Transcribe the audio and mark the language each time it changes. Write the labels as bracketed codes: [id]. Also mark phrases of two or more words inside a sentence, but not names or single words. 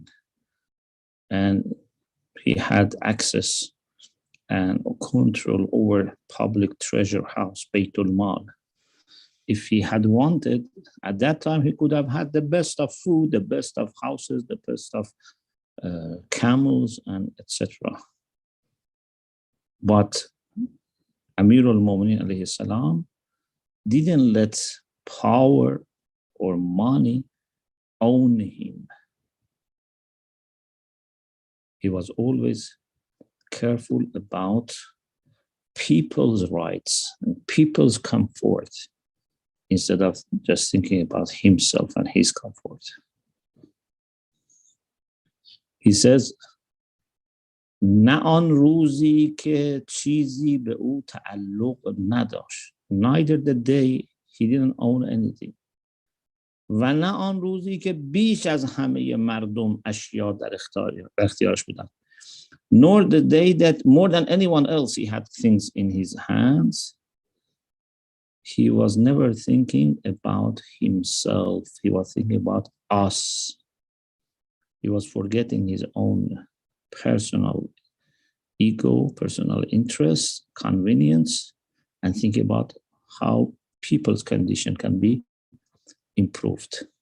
[en] And he had access and control over public treasure house, Baytul Mal. If he had wanted, at that time, he could have had the best of food, the best of houses, the best of camels, and etc. But Amir al-Mu'minin [ar] عليه السلام [en] didn't let power or money own him. He was always careful about people's rights and people's comfort instead of just thinking about himself and his comfort. He says, [fa] نه آن روزی که چیزی به او تعلق نداشت. [en] Neither the day he didn't own anything. [fa] و نه آن روزی که بیش از همه مردم اشیا در اختیارش بودند. [en] Nor the day that more than anyone else he had things in his hands. He was never thinking about himself. He was thinking about us. He was forgetting his own personal ego, personal interests, convenience, and thinking about how people's condition can be improved.